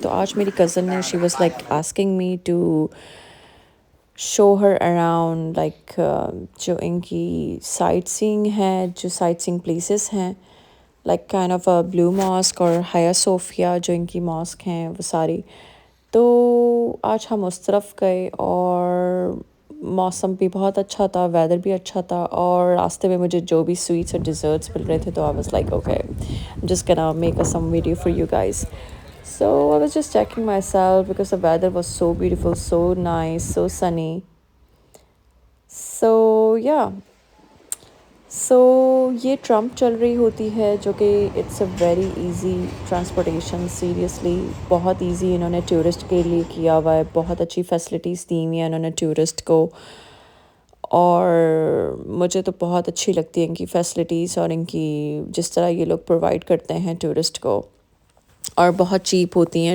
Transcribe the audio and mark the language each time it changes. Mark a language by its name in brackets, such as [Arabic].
[Urdu] تو آج میری کزن نے [English] she was like asking me to show her around like [Urdu] جو ان کی سائٹ سینگ ہے جو سائٹ سینگ پلیسز ہیں like kind of believe mask اور ہایا صوفیہ جو ان کی ماسک ہیں وہ ساری. تو آج ہم اس طرف گئے اور موسم بھی بہت اچھا تھا ویدر بھی اچھا تھا اور راستے میں مجھے جو بھی سویٹس اور ڈیزرٹس مل رہے تھے تو [English] I was like okay just gonna make a some video for you guys. So I was just checking myself because the weather was so beautiful, so nice, so sunny. So yeah. [Urdu] سو یہ Trump چل رہی ہوتی ہے جو کہ [English] It's a very easy transportation. [Urdu] Seriously بہت easy انہوں نے ٹورسٹ کے لیے کیا ہوا ہے. بہت اچھی فیسلٹیز دی ہوئی ہیں انہوں نے ٹورسٹ کو اور مجھے تو بہت اچھی لگتی ہے ان کی فیسلٹیز اور ان کی جس طرح یہ لوگ پرووائڈ کرتے ہیں ٹورسٹ کو اور بہت چیپ ہوتی ہیں.